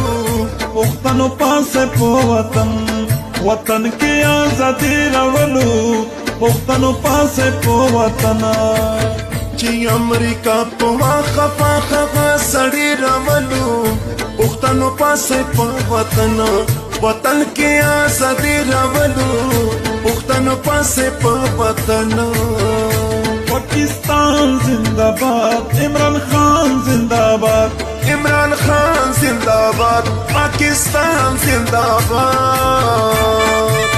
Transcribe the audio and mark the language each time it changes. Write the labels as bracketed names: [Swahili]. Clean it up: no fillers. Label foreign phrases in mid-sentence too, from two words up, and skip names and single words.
[Pashto] پښتنو پاسه په وطن کې ازادي راولو پښتنو پاسه په وطن چې امریکا په واخه سړی راولو پښتنو پاسه په وطن کې ازادي راولو پښتنو پاسه په وطن [Urdu] پاکستان زندہ باد عمران خان زندہ باد عمران خان زندہ باد پاکستان زندہ باد